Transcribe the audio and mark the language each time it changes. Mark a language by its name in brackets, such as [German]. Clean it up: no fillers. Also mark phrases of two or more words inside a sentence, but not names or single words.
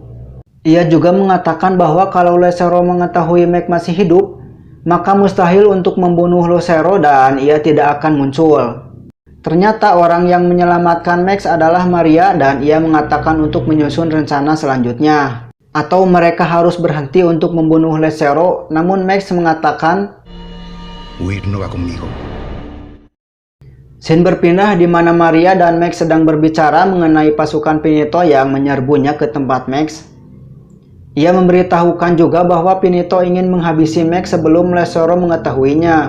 [Indonesian] Ia juga mengatakan bahwa kalau Lucero mengetahui Max masih hidup, maka mustahil untuk membunuh Lucero dan ia tidak akan muncul. Ternyata orang yang menyelamatkan Max adalah Maria dan ia mengatakan untuk menyusun rencana selanjutnya. Atau mereka harus berhenti untuk membunuh Lucero, namun Max mengatakan, [Spanish] Huir no va conmigo. [Indonesian] Scene berpindah di mana Maria dan Max sedang berbicara mengenai pasukan Pinito yang menyerbunya ke tempat Max. Ia memberitahukan juga bahwa Pinito ingin menghabisi Max sebelum Lucero mengetahuinya.